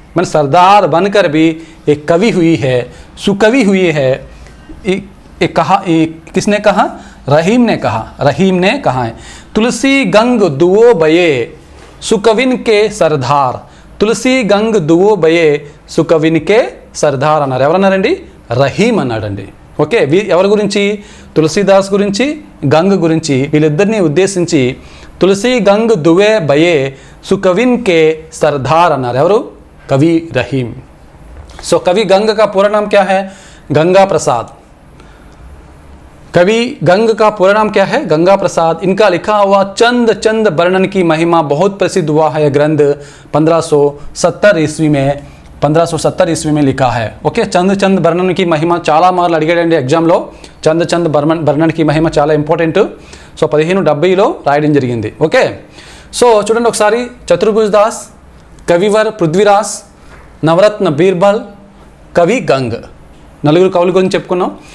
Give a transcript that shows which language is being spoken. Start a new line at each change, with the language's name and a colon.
Hindi: मैंने सरदार बनकर भी एक कवि हुई है, सुकवि हुई है। किसने कहा? रहीम ने कहा, रहीम ने कहा है। तुलसी गंग दुओ बये सुकविन के सरदार, तुलसी गंग दुओ बये సుకవిన్ కే సర్దార్
Telugu: అన్నారు. ఎవరన్నారండి? రహీం అన్నాడండి. ఓకే, ఎవరి గురించి? తులసీదాస్ గురించి, గంగ్ గురించి, వీళ్ళిద్దరిని ఉద్దేశించి
Hindi: తులసి గంగ్ దువే బయే సుకవిన్ కే సర్దార్
Telugu: అన్నారు. ఎవరు? कवि रहीम.
Hindi: सो कवि गंग का पूरा नाम क्या है? गंगा प्रसाद. कवि गंग का पूरा नाम क्या है? गंगा प्रसाद. इनका लिखा हुआ चंद चंद वर्णन की महिमा बहुत प्रसिद्ध हुआ है. ग्रंथ 1570 ईस्वी में 1570 ईस्वी में लिखा है.
Telugu: ఓకే, చంద్ చంద్ వర్ణన్ की महिमा చాలా మార్లు అడిగాడండి ఎగ్జామ్లో. చంద్ చంద్ వర్ణన్ की महिमा చాలా ఇంపార్టెంట్. సో 1570లో రాయడం జరిగింది. ఓకే, సో చూడండి ఒకసారి. చతుర్భుజ్ దాస్, కవివర్ పృథ్వీరాజ్, నవరత్న బీర్బల్, కవి గంగ్, నలుగురు కవుల గురించి చెప్పుకున్నాం.